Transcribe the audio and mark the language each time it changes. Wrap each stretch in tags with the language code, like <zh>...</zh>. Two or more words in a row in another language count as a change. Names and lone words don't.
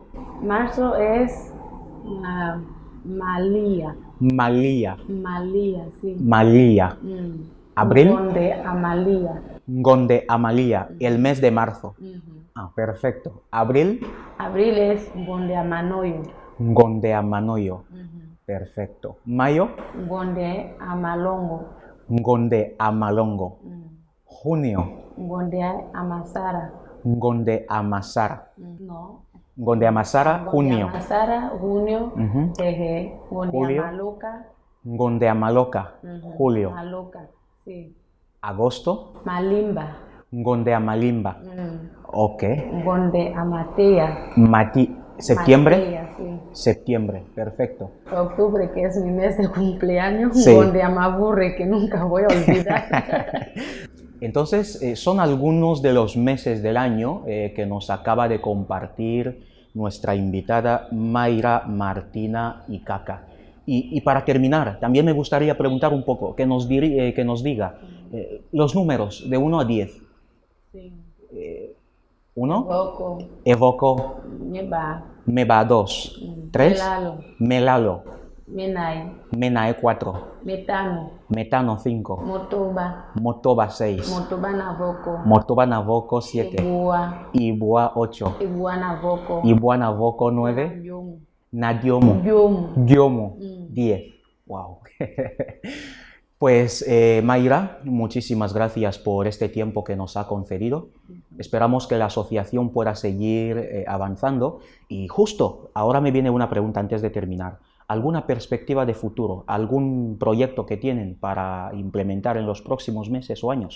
<es>Marzo es Malía.</es> <bvb>Malía. Malía, sí. Malía. Abril. Gonde Amalía. Gonde Amalía,</bvb> <es>el mes de marzo. Perfecto. Abril. Abril es</es> <bvb>Gonde Amanoyo. Gonde Amanoyo.</bvb> <es>Perfecto. Mayo.</es> <bvb>Gonde Amalongo. Gonde Amalongo. Junio. Gonde Amasara. Gonde Amasara.</bvb> <es>No.</es> <bvb>Gonde Amasara, junio. Gonde Amasara, junio. Gonde</bvb> <es>Julio.</es> <bvb>Amaloca. Gonde Amaloca,</bvb> <es>julio.</es> <bvb>Maloca, sí.</bvb> <es>Agosto.</es> <bvb>Malimba. Gonde Amalimba. Ok. Gonde Amatea.</bvb> <es>Septiembre.</es> <bvb>Matea, sí.</bvb> <es>Septiembre, perfecto. Octubre, que es mi mes de cumpleaños. Sí.</es> <bvb>Gonde Amaburre,</bvb> <es>que nunca voy a olvidar. Entonces, son algunos de los meses del año que nos acaba de compartir nuestra invitada Mayra Martina Icaca. Y para terminar, también me gustaría preguntar un poco, que nos diga los números de 1 a 10. Sí. 1.</es> <bvb>Evoco. Meba 2. 3. Melalo. Menae 4. Metano 5. Motoba 6. Motoba Navoco 7. Ibua 8. Ibua Navoco 9. Nadiomo. Gyomo 10.</bvb> <es>Wow. Pues Mayra, muchísimas gracias por este tiempo que nos ha concedido. Esperamos que la asociación pueda seguir avanzando. Y justo ahora me viene una pregunta antes de terminar. ¿Alguna perspectiva de futuro? ¿Algún proyecto que tienen para implementar en los próximos meses o años?</es>